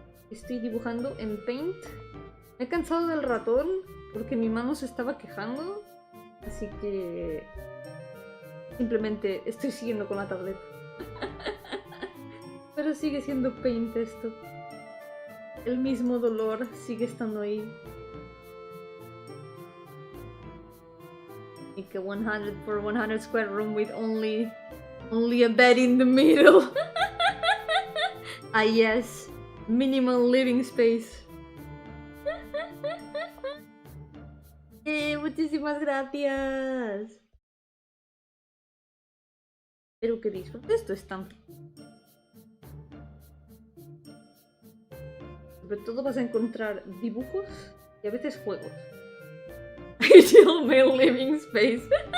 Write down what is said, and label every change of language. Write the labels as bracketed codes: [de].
[es] Estoy dibujando en Paint. Me he cansado del ratón porque mi mano se estaba quejando. Así que simplemente estoy siguiendo con la tableta. Pero sigue siendo Paint esto. El mismo dolor sigue estando ahí. [en] Make a 100 for 100 square room with only a bed in the middle. Ah yes, minimal living space. [es] Muchísimas gracias. Espero que disfrutes tu estampilla. Sobre todo vas a encontrar dibujos y a veces juegos. [en] Ideal male living space.